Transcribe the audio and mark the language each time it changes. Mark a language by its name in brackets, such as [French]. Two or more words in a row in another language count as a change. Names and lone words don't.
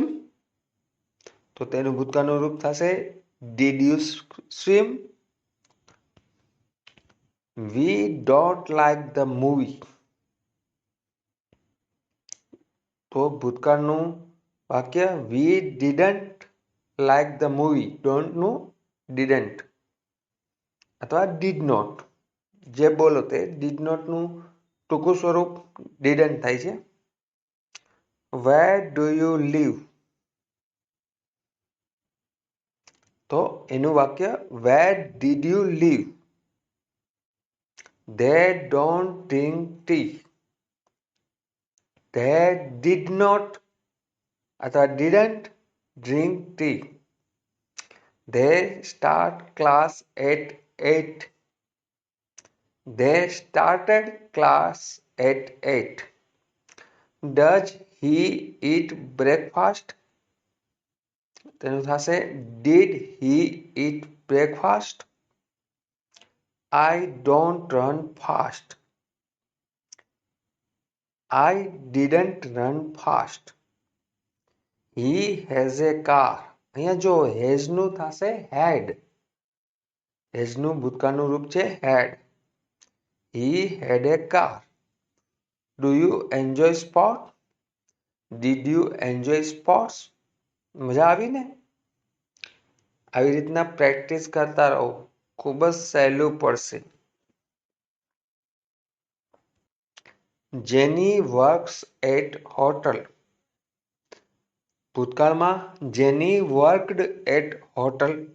[Gujarati] તો તેનું ભૂતકાળનું રૂપ થશે [English] did you swim? We don't like the movie. [Gujarati] તો ભૂતકાળનું વાક્ય [English] We didn't like the movie. [Gujarati] ડોન્ટનું ડીડન્ટ અથવા [English] did not. [Gujarati] જે બોલો તે ડીડ નોટનું ટૂંકું સ્વરૂપ ડીડન્ટ થાય છે. [English] Where do you live. [Gujarati] તો એનું વાક્ય [English] where did you live. They don't drink tea. They did not અથવા didn't drink tea. They start class at 8. They started class at 8. Does he eat breakfast? [Gujarati] તેનું થશે [English] Did he eat breakfast? I don't run fast. I didn't run fast. He has a car. [Gujarati] અહીંયા જો has નું થશે had. has નું ભૂતકાળનું રૂપ છે had. [English] He had a car. Do you enjoy sport? Did you enjoy sports? [Gujarati] મજા આવી ને? આવી રીતના પ્રેક્ટિસ કરતા રહો. ખૂબ જ સહેલું પડશે. જેની [English] works at hotel. ભૂતકાળમાં Jenny worked at hotel.